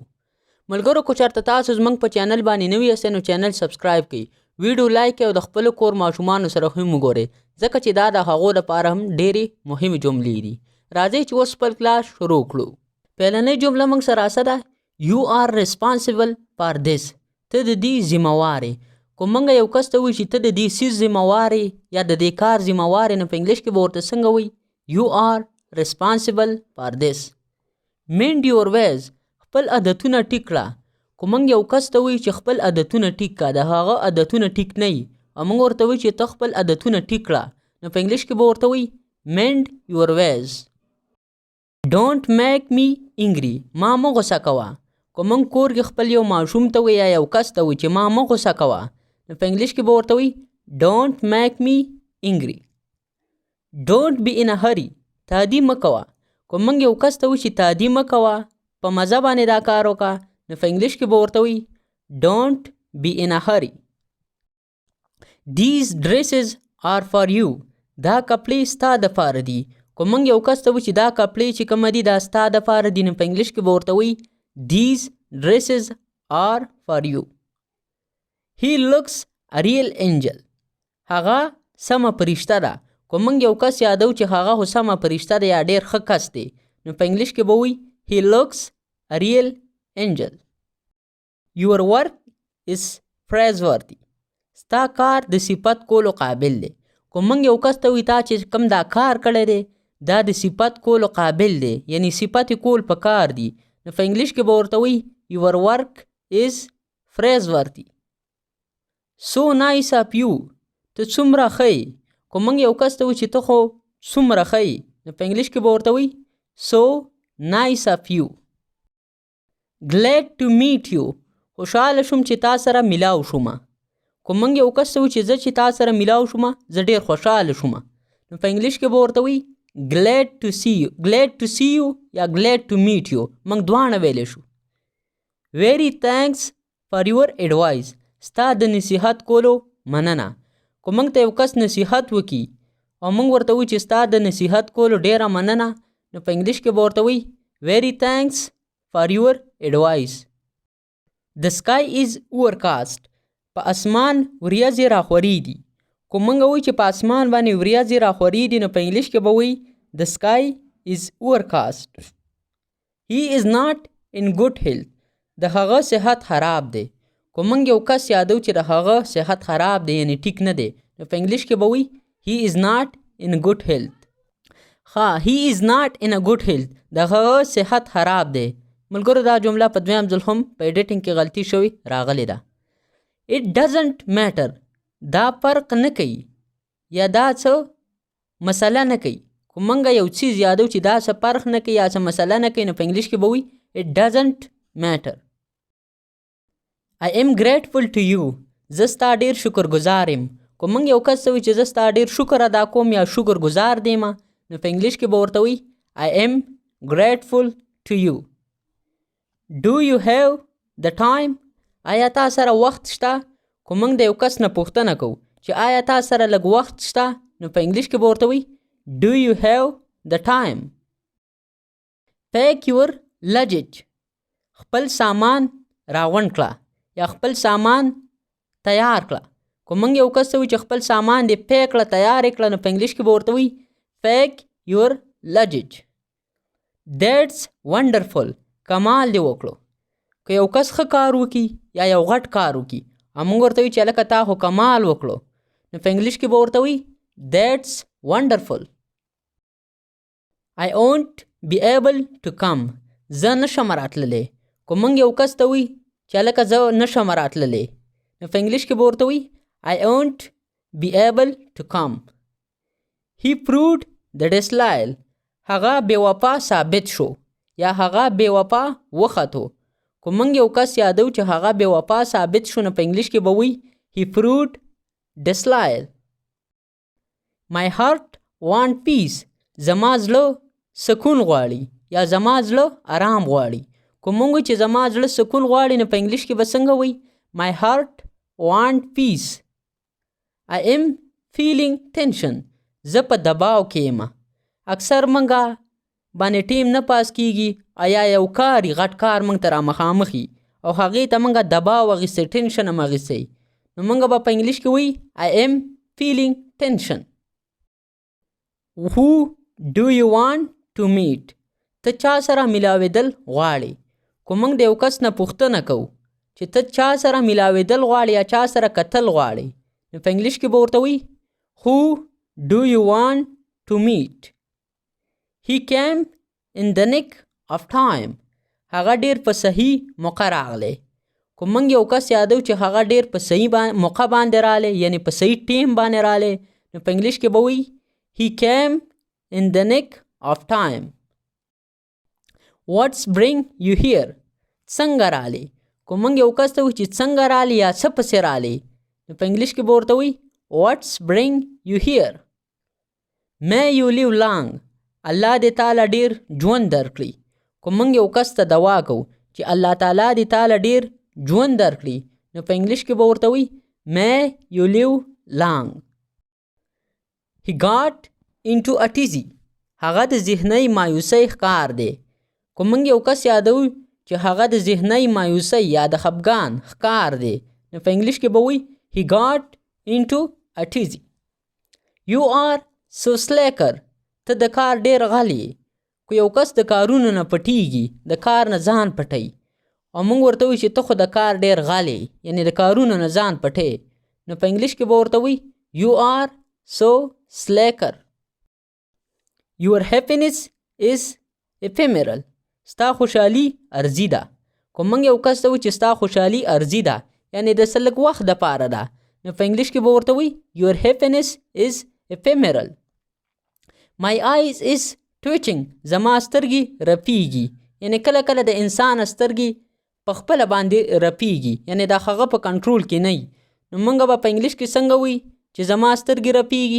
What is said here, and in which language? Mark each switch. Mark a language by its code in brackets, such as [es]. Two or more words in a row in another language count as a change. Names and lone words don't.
[ps] ملګرو، که چېرته تاسو زموږ په چینل باندې نوي یاستئ نو چینل سبسکرایب کړئ، ویډیو لایک او د خپلو کور ماشومانو سره هم وګورئ ځکه چې دا د هغو لپاره هم ډېرې مهمې جملې دي. راځئ چې اوس خپل کلاس شروع کړو. پهلنۍ جمله موږ سره څه ده؟ [en] you are responsible for this. [ps] ته د دې ذمهوار یې. که موږ یو کس ته وایو چې ته د دې څیز ذمهوار یې یا د دې کار ذمهوار یې نو په انګلیش کې به ورته څنګه وایي؟ [en] You are responsible for this. Mind your ways. [ps] خپل عادتونه ټیک کړه. که موږ یو کس ته وایو چې خپل عادتونه ټیک کړه، د هغه عادتونه ټیک نه وي او موږ ورته وایو چې ته خپل عادتونه ټیک کړه نو په انګلیش کې به ورته وایي [en] mind your ways. Don't make me angry. [ps] ما مه غوسه کوه. که موږ کور کې خپل یو ماشوم ته وایو یا یو کس ته وایو چې ما مه غوسه کوه نو په انګلیش کې به ورته وایي [en] don't make me angry. Don't be in a hurry. [ps] تعدي مه کوه. که موږ یو کس ته وایو چې تعدي مه کوه، په مزه باندې دا کار وکړه نو په انګلیش کې به ورته وایي [en] don't be in a hurry. These dresses are for you. [ps] دا کپړې ستا دپاره دي. که موږ یو کس ته وایو چې دا کپړې چې کومه دي دا ستا دپاره دي نو په انګلیش کې به ورته وایي [en] these dresses are for you. He looks a real angel. [ps] هغه سمه فرشته ده. که موږ یو کس یادو چې هغه خو سمه فرشته ده یا ډېر ښه کس دی نو په انګلیش کې به وایي [en] He looks a real angel. Your work is praiseworthy. [ps] ستا کار د صفت کولو قابل دی. که موږ یو کس ته وایو تا چې کوم دا کار کړی دی دا د صفت کولو قابل دی، یعنی صفت کول په کار دی نو په انګلیش کې به ورته وایي [en] your work is praiseworthy. so nice of you. [ps] ته څومره ښه یې. که موږ یو کس ته وایو چې ته خو څومره ښه یې نو په انګلیش کې به ورته وایي [en] so nice of you. glad to meet you. [ps] خوشحاله شوم چې تا سره میلاو شوم. که موږ یو کس ته وایو چې زه چې تا سره میلاو شوم زه ډېر خوشحاله شوم نو په انګلیش کې به ورته وایي [en] glad to see you. glad to see you یا glad to meet you [ps] موږ دواړه ویلی شو. [en] very thanks for your advice. [ps] ستا د نصیحت کولو مننه. که موږ ته یو کس نصیحت وکړي او موږ ورته وایو چې ستا د نصیحت کولو ډېره مننه نو په انګلیش کې به ورته وایي [en] very thanks for your advice. The sky is overcast. [ps] په اسمان وریځې راخوري دي. که موږ وایو چې په اسمان باندې وریځې راخوري دي نو په انګلیش کې به وایي [en] The sky is overcast. He is not in good health. [ps] د هغه صحت خراب دی. که موږ یو کس یادو چې د هغه صحت خراب دی یعنی ټیک نه دی نو په انګلیش کې به وایي [en] He is not in good health. He is not in a good health. [ps] د هغه صحت خراب دی. ملګرو، دا جمله په دویم ځل هم په ایډیټینګ کې غلطي شوې راغلې ده. [en] It doesn't matter. [ps] دا فرق نه کوي یا دا څه مسله نه کوي. که موږ یو څیز یادو چې دا څه فرق نه کوي یا څه مسله نه کوي نو په انګلیش کې به وایي [en] It doesn't matter. I am grateful to you. [ps] زه ستا ډېر شکرګزار یم. که موږ یو کس ته وایو چې زه ستا ډېر شکر ادا کوم یا شکرګزار دیم نو په انګلیش کې به ورته وایي [en] I am grateful to you. Do you have the time? [ps] آیا تا سره وخت شته؟ که موږ د یو کس نه پوښتنه کوو چې آیا تا سره لږ وخت شته نو په انګلیش کې به ورته وایي [en] Do you have the time? Pack your luggage. [ps] خپل سامان راغونډ کړه یا خپل سامان تیار کړه. که موږ یو کس ته وایو چې خپل سامان دې پیک کړه تیار یې کړه نو په انګلیش کې به ورته وایي [en] Pack your luggage. That's wonderful. [ps] کمال دې وکړو. که یو کس ښه کار وکړي یا یو غټ کار وکړي او موږ ورته وایو چې هلکه تا خو کمال وکړو نو په انګلیش کې به ورته وایي [en] That's wonderful. I won't be able to come. [ps] زه نشم راتللی. که موږ یو کس ته وایي چې هلکه زه نشم راتللی نو په انګلیش کې به ورته وایي [en] I won't be able to come. He proved the disloyal. [ps] هغه بې وفا ثابت شو یا هغه بې وفا وختو. که موږ یو کس یادو چې هغه بې وفا ثابت شو نو په انګلیش کې به وایي [en] He fruit disloyal. My heart want peace. [ps] زما زړه سکون غواړي یا زما زړه آرام غواړي. کوم موږ چې زما زړه سکون غواړي نو په انګلیش کې به څنګه وایي؟ [en] My heart want peace. I am feeling tension. [ps] زه په دباو کې یم. اکثر منګه باندې ټیم نه پاس کیږي یا یو کار غټ کار موږ ته رامخامخي او هغې ته موږ دباو اخیستی، ټینشن هم اخیستی، نو موږ به په انګلیش کې وایي [en] I am feeling tension. Who do you want to meet? [ps] ته چا سره ملاوېدل غواړې؟ که موږ د یو کس نه پوښتنه کوو چې ته چا سره ملاوېدل غواړې یا چا سره کتل غواړې، نو په انګلیش کې به ورته وایي [en] Who do you want to meet? He came in the nick of time. [ps] هغه ډیر په صحیح موقع راغلی. که موږ یو کس یادو چې هغه ډیر په صحیح موقع باندې راغلی، یعنی په صحیح ټیم باندې راغلی، نو په انګلیش کې به وایي [en] He came in the nick of time. What's bring you here? [ps] څنګه راغلی؟ که موږ یو کس ته وایو چې څنګه راغلی یا څه پسې راغلی، نو په انګلیش کې به ورته وایي [en] What's bring you here? May you live long. [ps] الله دې تعالی ډیر ژوند درکړي. که موږ یو کس ته دعا کوو چې الله تعالی دې تعالی ډیر ژوند درکړي، نو په انګلیش کې به ورته وایي [en] May you live long. He got into a tizzy. [ps] هغه د ذهني مایوسۍ ښکار دی. که موږ یو کس یادو چې هغه د ذهني مایوسۍ یا د خفګان ښکار دی، نو په انګلیش کې به وایي [en] He got into a tizzy. You are so slacker. [ps] ته د کار ډیر غلی. که یو کس د کارونو نه پټیږي، د کار نه ځان پټوي، او موږ ورته وایو چې ته خو د کار ډیر غلی، یعنی د کارونو نه ځان پټې، نو په انګلیش کې به ورته وایي [en] You are so slacker. Your happiness is ephemeral. [ps] ستا خوشحالي ارزي ده. که موږ یو کس ته وایو چې ستا خوشحالي ارزي ده، یعنی د څه لږ وخت دپاره ده، نو په انګلیش کې به ورته وایي [en] Your happiness is ephemeral. My eyes is twitching. [ps] زما سترګې رپیږي. یعنی کله کله د انسان سترګې په خپله باندې رپیږي، یعنی دا هغه په کنټرول کې نه وي، نو موږ به په انګلیش کې څنګه وایي چې زما سترګې رپیږي؟